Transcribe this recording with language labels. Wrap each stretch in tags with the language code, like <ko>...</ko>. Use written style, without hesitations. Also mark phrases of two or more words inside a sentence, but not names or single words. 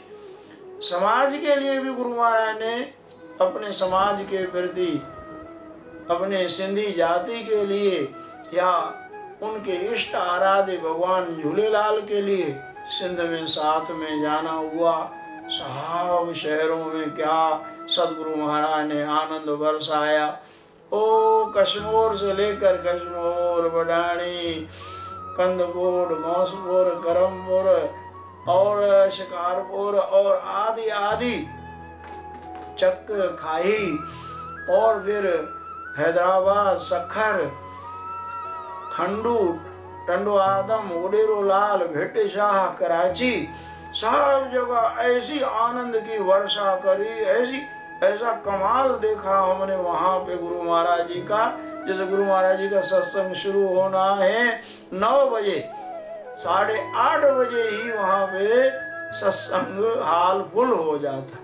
<hi>समाज के लिए भी गुरु महाराज ने अपने समाज के प्रति, अपने सिंधी जाति के लिए या उनके इष्ट आराध्य भगवान झूलेलाल के लिए सिंध में साथ में जाना हुआ। साहब शहरों में क्या सदगुरु महाराज ने आनंद बरसाया। ओ कश्मीर से लेकर कश्मीर, बडाणी, कंदकोट, घोंसपुर, करमपुर और शिकारपुर और आदि आदि, चक खाई और फिर हैदराबाद, सखर, खंडू, टंडो आदम, उडेरो लाल, भेटे शाह, कराची, सब जगह ऐसी आनंद की वर्षा करी। ऐसा कमाल देखा हमने वहां पे गुरु महाराज जी का। जैसे गुरु महाराज जी का सत्संग शुरू होना है 9 बजे, 8:30 बजे ही वहां पे सत्संग हाल फुल हो जाता।</hi>